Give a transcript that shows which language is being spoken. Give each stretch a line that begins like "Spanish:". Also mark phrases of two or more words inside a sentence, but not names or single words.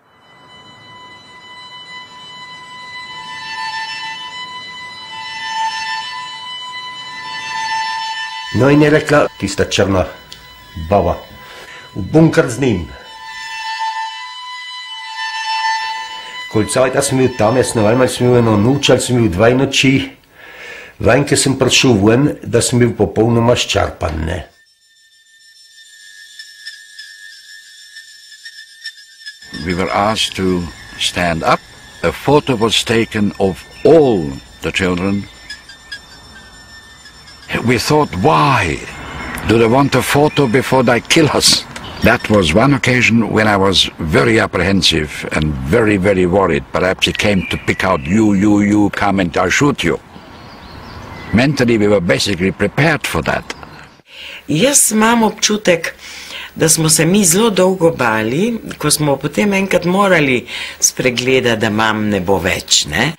Slovenian: No in je rekla tista črna baba, v bunker z njim. Kolicajta sem bil tam, jaz ne vem, ali sem bil 1 noč, ali sem bil 2 noči. Vem, ko sem prišel ven, da sem bil popolnoma ščarpan, ne.
English: We were asked to stand up. A photo was taken of all the children. We thought, why? Do they want a photo before they kill us? That was one occasion when I was very apprehensive and very, very worried. Perhaps he came to pick out you, come and I'll shoot you. Mentally we were basically prepared for that.
Slovenian: Jaz imam občutek, da smo se mi zelo dolgo bali, ko smo potem enkrat morali spregledati, da mam ne bo več, ne?